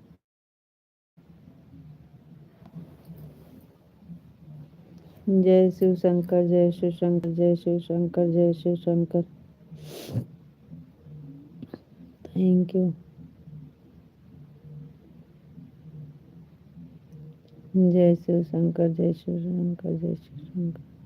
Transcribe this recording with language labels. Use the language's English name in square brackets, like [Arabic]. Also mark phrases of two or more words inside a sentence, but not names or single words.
[Hindi] जय शिव शंकर, जय शिव शंकर, जय शिव शंकर, जय शिव शंकर। [English] thank you. [Hindi] जय शिव शंकर, जय शिव शंकर, जय शिव शंकर।